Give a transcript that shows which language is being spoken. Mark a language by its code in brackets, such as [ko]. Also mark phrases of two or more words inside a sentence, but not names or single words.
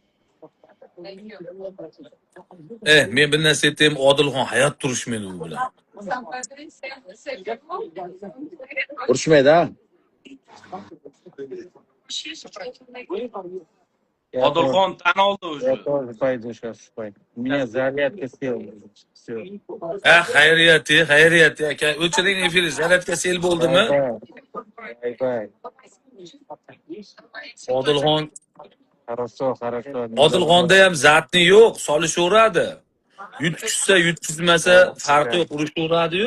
[uz] Men bir narsa aytayim, Odilxon hayot turishmaydi u bilan. Urishmaydi, ha? Odilxon tan oldi o'zi. [ru] Я тоже пойду сейчас спать. У меня зарядка сел. Все. [uz] Xayriyat aka. O'chiring efir zaryadga sel bo'ldimi? [en] Bye-bye. [uz] Odilxon [ru] Хорошо. [uz] Odilxonda ham zatni yo'q, solishaveradi. Yutkizsa, yutkizmasa farqi yo'q, urushaveradi-yu.